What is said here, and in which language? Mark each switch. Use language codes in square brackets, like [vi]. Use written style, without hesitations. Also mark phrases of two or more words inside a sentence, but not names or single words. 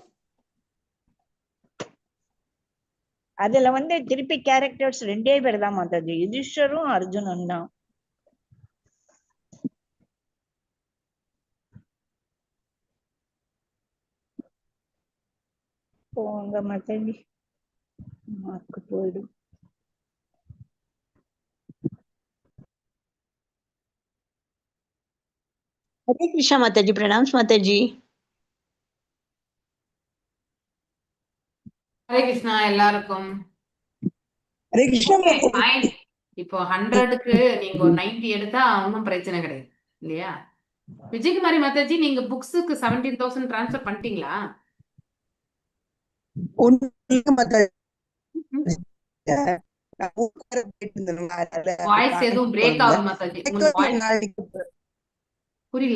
[ta] அதுல வந்து திருப்பி கேரக்டர்ஸ் 2 பேர் தான் மாத்தாது, யுதிஷ்டரும் அர்ஜுனன் தான். போங்க மாத்தாஜி, மார்க்கு போயிடும். [hi] हरे कृष्णा माताजी, प्रणाम माताजी। [ta] ஹரே கிருஷ்ணா எல்லாருக்கும். हरे कृष्णा [en] Okay, माताजी। fine. [ta] இப்போ 100க்கு நீங்க ஒரு 90 எடுத்தா ஒன்றும் பிரச்சனை கிடையாது இல்லையா? விஜயகுமாரி மாதாஜி, நீங்க புக்ஸுக்கு 17,000 டிரான்ஸ்ஃபர் பண்ணிட்டீங்களா? வாய்ஸ் எதுவும் பிரேக் ஆகுது மாதாஜி, உங்களுக்கு வாய்ஸ் புரியல.